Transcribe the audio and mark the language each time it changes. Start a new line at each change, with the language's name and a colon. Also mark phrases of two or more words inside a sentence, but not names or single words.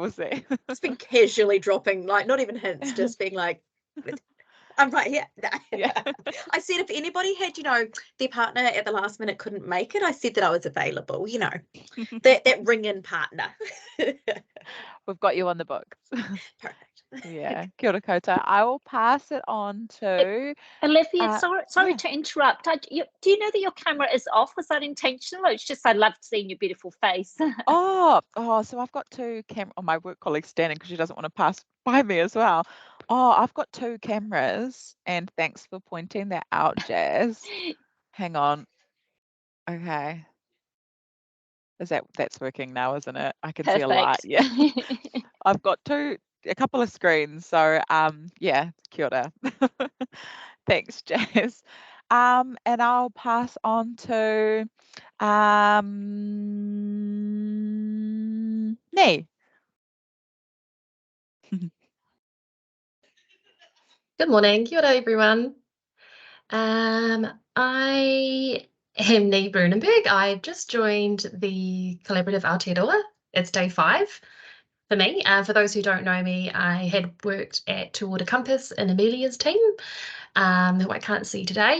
English: It's been casually dropping, like, not even hints, just being like, I'm right here. Yeah. I said if anybody had, their partner at the last minute couldn't make it, I said that I was available, that ring-in partner. We've got you on the books. Perfect. Yeah,
Māori: kia ora koutou.
English: I will pass it on to Olivia, sorry to interrupt. Do you know that your camera is off? Was that intentional? It's just I loved seeing your beautiful face. Oh, so I've got two my work colleague's standing because she doesn't want to pass by me as well. Oh, I've got two cameras, and thanks for pointing that out, Jazz. Hang on. Okay. That's working now, isn't it? I can see a light. Yeah. I've got a couple of screens. So yeah,
Māori: kia ora.
English: Thanks, Jazz. And I'll pass on to me. Good morning,
Māori: kia ora everyone.
English: I am Nee Brunenberg. I've just joined the collaborative Aotearoa. It's day 5 for me. For those who don't know me, I had worked at Toward a Compass in Amelia's team, who I can't see today.